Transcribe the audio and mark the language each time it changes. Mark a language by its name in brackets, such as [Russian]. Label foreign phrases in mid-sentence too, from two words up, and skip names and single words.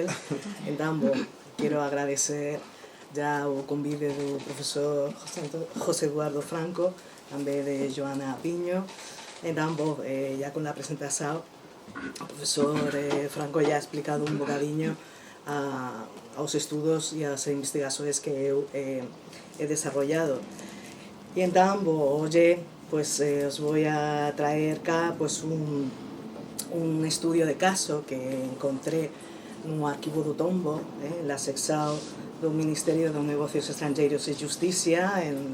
[Galician] Entón, quero agradecer ya o convite do profesor José Eduardo Franco, també de Joana Piño. Entón, [Spanish] ya con la presentación, [Galician] o profesor Franco ya ha explicado un bocadiño aos estudos e as investigações que eu he desarrollado. [Spanish] Y entón, hoxe, pues, os voy a traer cá pues, un estudio de caso que encontré no [Galician] arquivo do Tombo, la sección do Ministerio de Negocios Estrangeiros e Justicia, en